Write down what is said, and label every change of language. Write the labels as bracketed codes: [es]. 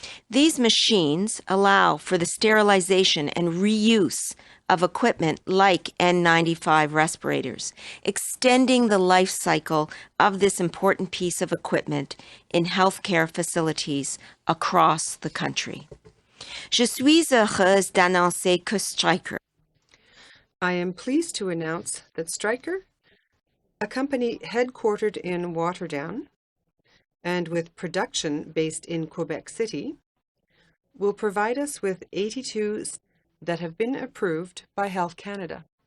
[en] These machines allow for the sterilization and reuse of equipment like N95 respirators, extending the life cycle of this important piece of equipment in healthcare facilities across the country. [fr] Je suis heureuse d'annoncer que Stryker. [en] I am pleased to announce that Stryker, a company headquartered in Waterdown and with production based in Quebec City, will provide us with 82 that have been approved by Health Canada.